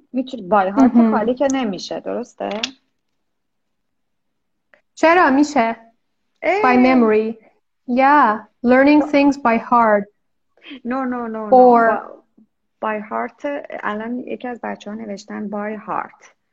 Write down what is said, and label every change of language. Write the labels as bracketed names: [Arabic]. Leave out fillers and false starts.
[Persian] میتونی by heart خالی که نمیشه، درسته؟ چرا میشه؟ [English] By memory. Yeah, learning things by heart. No. Or [Persian] by heart الان یکی از بچه‌ها نوشتن by heart.